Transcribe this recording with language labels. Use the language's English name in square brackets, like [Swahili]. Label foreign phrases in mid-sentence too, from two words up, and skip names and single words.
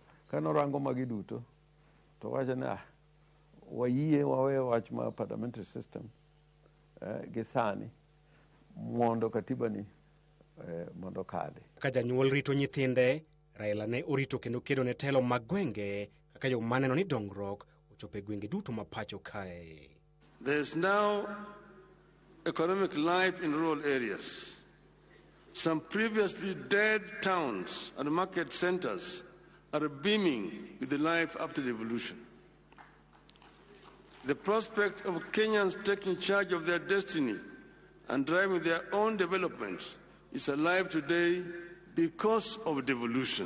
[Luo (Kenya and Tanzania)] Ka norango magi duto, to wacho ni wayie wawe wach ma [English] parliamentary system [Luo (Kenya and Tanzania)] gi sani mondo katiba ni mondo kade. Ka janyuol rito nyithinde, Raila ne orito kendo kedo ne telo mag gwenge kaka yo maneno ni dongruok ochopo e gwenge duto ma pacho kae. [English] There is now economic life in rural areas. Some previously dead towns and market centers are beaming with the life after devolution. The prospect of Kenyans taking charge of their destiny and driving their own development is alive today because of devolution.